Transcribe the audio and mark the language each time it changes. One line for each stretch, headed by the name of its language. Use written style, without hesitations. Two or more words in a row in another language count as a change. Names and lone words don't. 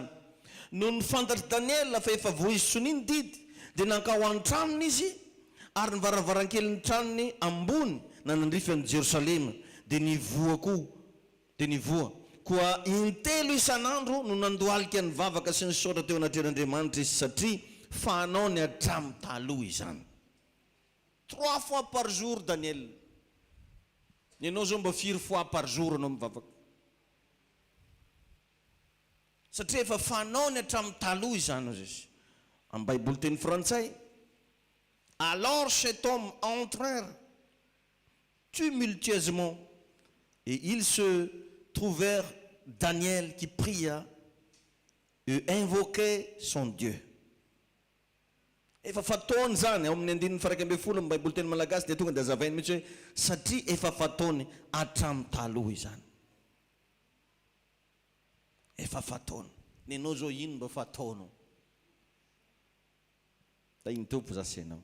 Malagasy: Noho ny fantatry Daniel fa efa voizy Sonia ny didy, dia nankao an-tranony izy, ary ny varavarankeliny tranony ambony nanandrify amin'ny Jerosalema, dia nivoa koa intelo isan'andro no nandohalika ny vavaka sy ny saotra teo anatreh'Andriamanitra izy, satria fanao ny hatramin'ny taloha izany.
French: 3 fois par jour Daniel.
Malagasy: Ianao zao mba
French: 4 fois par jour
Malagasy: anao mivavaka. Satria efa fanao ny hatramin'ny taloha izany izy. Amin'ny baiboly teny frantsay.
French: Alors cet homme entrèrent tumultueusement et ils se trouvèrent Daniel qui pria et invoquait son Dieu.
Malagasy: Efa fataony zany ao amin'ny 112 amin'ny baiboly teny malagasy dia tonga dia azavainy mihitsy hoe satria efa fataony hatramin'ny taloha izany. Efa fataony. Nenao zao ino mba fataonao? Da iny tompo zasenao.